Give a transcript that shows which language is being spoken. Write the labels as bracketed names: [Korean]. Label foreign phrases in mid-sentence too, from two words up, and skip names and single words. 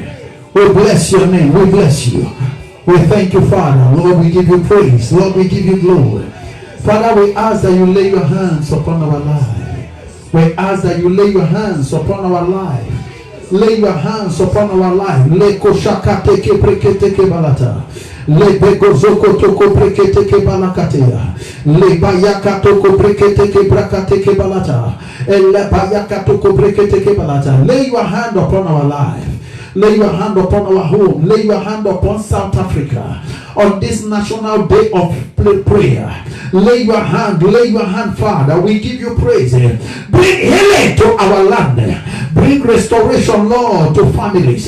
[English] We bless your name. We bless you. We thank you, Father. Lord, we give you praise. Lord, we give you glory. Father, we ask that you lay your hands upon our life. We ask that you lay your hands upon our life. Lay your hands upon our life. Leko shaka teke preke teke balata. Le beko zoko toko preke teke balakatea. Le bayaka toko preke teke braka teke balata. Le bayaka toko preke teke balata. Lay your hand upon our life. Lay your hand upon our home. Lay your hand upon South Africa on this national day of prayer. Lay your hand, Father. We give you praise. Bring healing to our land. Bring restoration, Lord, to families.